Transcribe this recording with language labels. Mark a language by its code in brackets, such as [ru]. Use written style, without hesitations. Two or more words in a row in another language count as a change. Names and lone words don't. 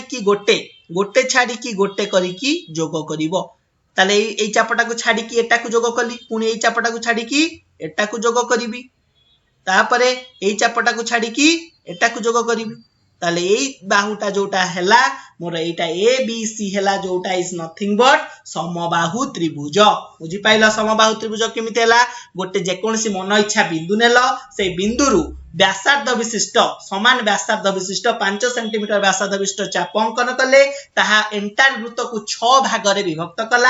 [or] ଛାଡ଼ି କି ଗୋଟେ କରି କି ଯୋଗ କରିବା ତାହେଲେ ଏଇ ଚାପଟାକୁ ଛାଡ଼ି କି ଏଇଟାକୁ ଯୋଗ କଲି ପୁଣି ଏଇ ଚାପଟାକୁ ଛାଡ଼ି କି ଏଇଟାକୁ ଯୋଗ କରିବି ତାପରେ ଏଇ ଚାପଟାକୁ ଛାଡ଼ି କି ଏଇଟାକୁ ଯୋଗ କରିବି ତାହେଲେ ଏଇ ବାହୁଟା ଯୋଉଟା ହେଲା ମୋର ଏଇଟା ଏ ବି ସି ହେଲା ଯୋଉଟା [en] is nothing but [or] ସମବାହୁ ତ୍ରିଭୁଜ ବୁଝି ପାରିଲ ସମବାହୁ ତ୍ରିଭୁଜ କେମିତି ହେଲା ଗୋଟେ ଯେ କୌଣସି ମନ ଇଚ୍ଛା ବିନ୍ଦୁ ନେଲୁ ସେ ବିନ୍ଦୁରୁ ବ୍ୟାସାର୍ଦ୍ଧ ବିଶିଷ୍ଟ ସମାନ ବ୍ୟାସାର୍ଦ୍ଧ ବିଶିଷ୍ଟ 5 ସେଣ୍ଟିମିଟର ବ୍ୟାସାର୍ଦ୍ଧ ବିଶିଷ୍ଟ ଚାପ ଅଙ୍କନ କଲେ ତାହା ଏଣ୍ଟାୟାର ବୃତ୍ତକୁ 6 ଭାଗରେ ବିଭକ୍ତ